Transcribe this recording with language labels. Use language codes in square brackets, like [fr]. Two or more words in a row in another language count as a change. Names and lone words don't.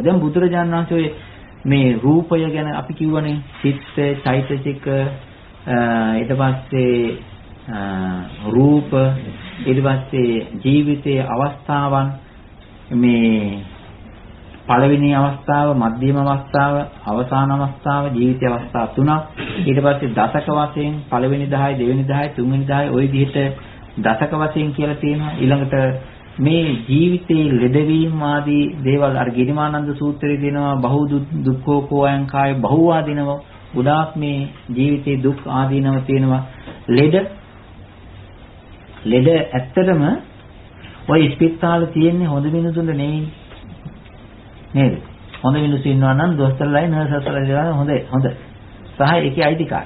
[si] දැන් බුදුරජාණන් වහන්සේ මේ රූපය ගැන අපි කිව්වනේ චිත්ත, චෛතසික, ඊට පස්සේ රූප, ඊට පස්සේ ජීවිතයේ අවස්ථාවන්, මේ පළවෙනි අවස්ථාව, මධ්‍යම අවස්ථාව, අවසාන අවස්ථාව, ජීවිතයේ අවස්ථා තුනක්. ඊට පස්සේ දශක වශයෙන් පළවෙනි 10, දෙවෙනි 10, තුන්වෙනි 10 ওই විදිහට දශක වශයෙන් කියලා තියෙනවා. ඊළඟට මේ ජීවිතයේ ලෙඩවීම ආදී දේවල් අර ගිරිමානන්ද සූත්‍රයේ දෙනවා [pi] බහු දුක්ඛෝ අයං කාය බහුවාදීනව [si] ගොඩාක් මේ ජීවිතයේ දුක් ආදීනව තියෙනවා. ලෙඩ ඇත්තටම ওই ස්පිරිතාලේ තියෙන්නේ හොඳ මිනිසුන්ට නෙවෙයි නේද? හොඳ මිනිස්සු ඉන්නවා නම් දොස්තරලයි නර්සස්ලයි හොඳ සහ ඒකේ අයිතිකාරය.